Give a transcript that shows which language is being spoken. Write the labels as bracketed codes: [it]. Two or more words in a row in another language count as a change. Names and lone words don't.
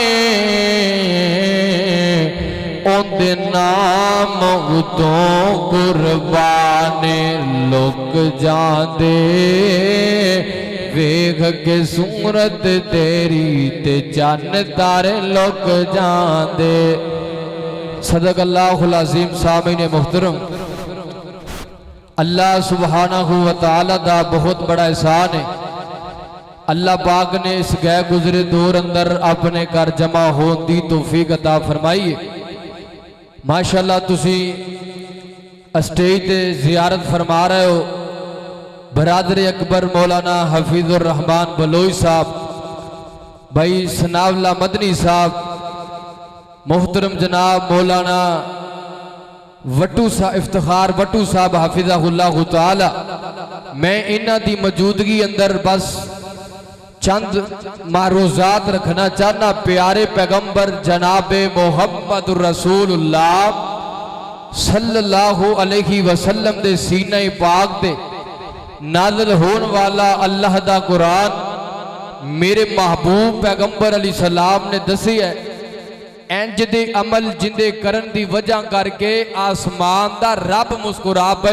[pa] اودے نام اتوں قربان لوگ جاندے ویکھ کے صورت تیری تے چن تارے لوگ جاندے. [ar] صدق الله العظيم. [pa] سامعین محترم، اللہ سبحانہ و تعالیٰ دا بہت بڑا احسان ہے. [ur] اللہ پاک نے اس گئے گزرے دور اندر اپنے گھر جمع ہونے کی توفیق عطا فرمائی ہے. [pa] ماشاءاللہ تسی سٹیج تے زیارت فرما رہے ہو برادر اکبر مولانا حفیظ الرحمان بلوئی صاحب، بھائی سناولا مدنی صاحب، محترم جناب مولانا وٹو صاحب افتخار وٹو صاحب حفظہ اللہ تعالیٰ. میں انہاں دی موجودگی اندر بس چند معروضات رکھنا چاہناں. پیارے پیغمبر جناب محمد رسول اللہ صلی اللہ علیہ وسلم دے سینے پاک تے نازل ہونے والا اللہ دا قرآن میرے محبوب پیغمبر علیہ السلام نے دسی ہے انج دے عمل جندے کرن دی وجہ کرکے آسمان دا رب مسکرا پے.